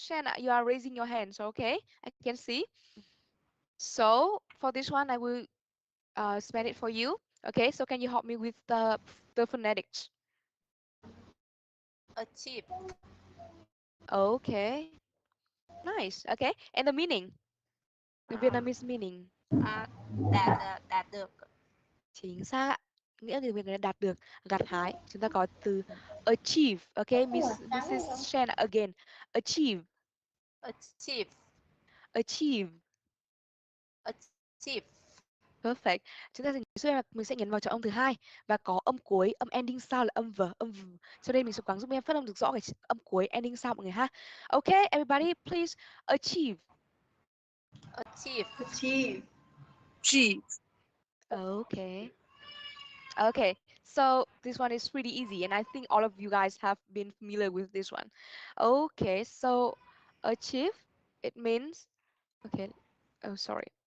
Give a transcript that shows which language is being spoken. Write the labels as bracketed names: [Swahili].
[English] Shen, you are raising your hand, so okay, I can see. So for this one, I will spell it for you. Okay, so can you help me with the phonetics? Achieve. Okay, nice. Okay, and the meaning, the Vietnamese meaning. [Vietnamese] Đạt được. Chính xác. nghĩa là việc này đạt được, gặt hái. Chúng ta có từ achieve. [English] Okay, Mrs. Shan again. Achieve. Achieve. Achieve. Achieve. Perfect. [Vietnamese] Chúng ta sẽ mình sẽ nhấn vào trọng âm thứ hai và có âm cuối, âm ending sound là âm v, âm v. Sau đây mình sẽ cố gắng giúp em phát âm được rõ cái âm cuối ending sound mọi người ha. [English] Okay, everybody, please achieve. Achieve. Achieve. Achieve. Okay. Okay, so this one is pretty easy, and I think all of you guys have been familiar with this one. Okay, so achieve, it means, okay, oh sorry.